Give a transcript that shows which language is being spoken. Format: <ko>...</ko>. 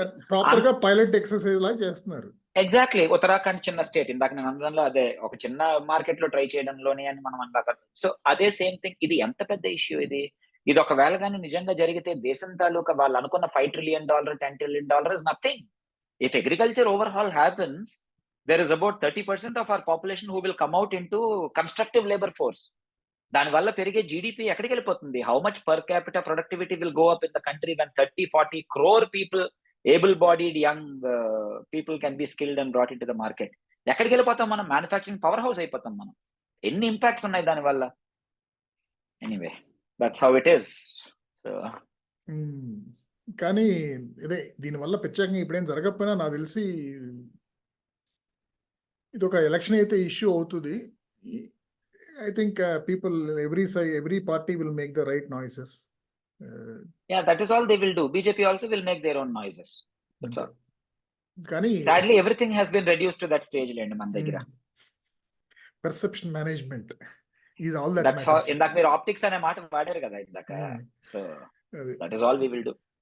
<te>Proper గా pilot exercise లాగా చేస్తున్నారు.</te> <en>Exactly.</en> <te>ఉత్తరాఖండ్ చిన్న స్టేట్, ఇందాక నేను అందడంలో అదే ఒక చిన్న మార్కెట్ లో ట్రై చేయడంలోనే అని మనం అందాక. సో అదే సేమ్ థింగ్, ఇది ఎంత పెద్ద ఇష్యూ ఇది. ఇది ఒకవేళ కానీ నిజంగా జరిగితే దేశం తాలూకా వాళ్ళు అనుకున్న $5 trillion,</te> <en>$10 trillion is nothing. If agriculture overhaul happens, there is about 30% of our population who will come out into constructive labor force.</en> <te>దానివల్ల పెరిగే జీడిపి ఎక్కడికి వెళ్ళిపోతుంది?</te> <en>How much per capital productivity will go up in the country when 30-40 crore people, able-bodied young people can be skilled and brought into the market.</en> <te>ఎక్కడికి వెళ్ళిపోతాం మనం? Manufacturing power house అయిపోతాం మనం. ఎన్ని ఇంపాక్ట్స్ ఉన్నాయి దానివల్ల.</te> <en>Anyway, that's how it is. So</en> <te>కానీ ఇదే దీనివల్ల ప్రత్యేకంగా ఇప్పుడేం జరగకపోయినా నాకు తెలిసి ఇది ఒక ఎలక్షన్ అయితే ఇష్యూ అవుతుంది.</te> <en>I think people, every party will make the right noises. Yeah, that is all they will do. BJP also will make their own noises. That's all.</en> <te>కానీ</te> <en>Sadly, everything has been reduced to that stage</en> <te>లేండి మన దగ్గర.</te> <en>Perception management is all that That's all. matters.</en> <te>ఇందాక మీరు optics అనే మాట వాడారు కదా ఇందాక. So</te> <en>that is all we will do.</en>